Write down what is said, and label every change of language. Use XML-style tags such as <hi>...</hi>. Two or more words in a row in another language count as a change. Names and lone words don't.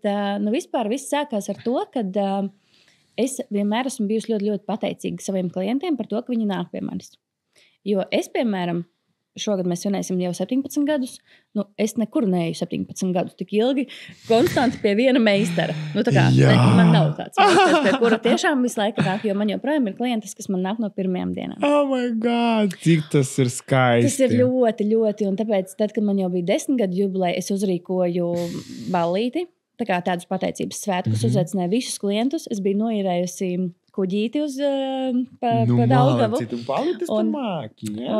<lv>Vispār viss sākās ar to, kad es vienmēr esmu bijusi ļoti, ļoti pateicīga saviem klientiem par to, ka viņi nāk pie manis. Jo es, piemēram, šogad mēs svinēsim jau 17 gadus. Es nekur neeju 17 gadus tik ilgi, konstanti pie viena meistara. Tā kā man nav tāds meistars, pie kura tiešām visu laiku nāk, jo man joprojām ir klientes, kas man nāk no pirmajām dienām.</lv> <en>Oh my God,</en> <lv>cik tas ir skaisti. Tas ir ļoti, ļoti, un tāpēc, tad, kad man jau bija 10 gadu jubileja, es uzrīkoju ballīti, tā kā tādus pateicības svētkus, uzaicināju visus klientus. Es biju noīrējusi kuģīti uz Daugava. Tu palīties tam māki, jā?</lv>